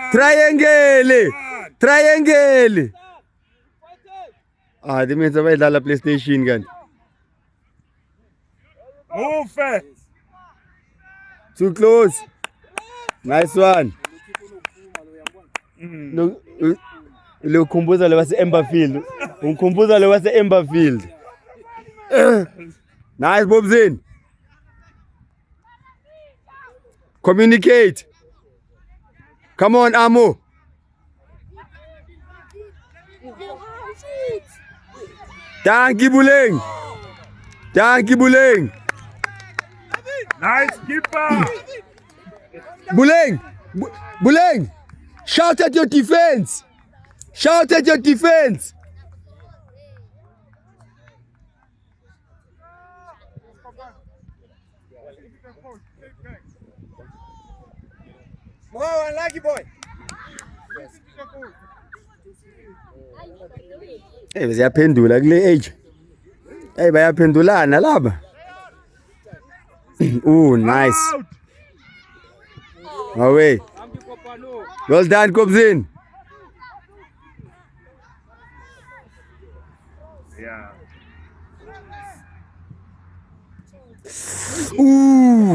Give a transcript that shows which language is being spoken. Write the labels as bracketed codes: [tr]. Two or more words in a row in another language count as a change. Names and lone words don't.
[en] They means I la PlayStation gun. Move. Too close. Nice one. No, [zu] ulikumbuza le wase Emberfield. Umkumbuza le wase Emberfield. [en] Nice, Bobzin. Communicate. Come on, Amo. Thank you, Buleng. Nice keeper. Buleng. Shout at your defense. More unlucky boy. [zu] Hey, ziyaphendula kule age. Hey, bayaphendulana laba. [en] Ooh, nice. Out. Away. Well done, Kobzin. Yeah. Ooh.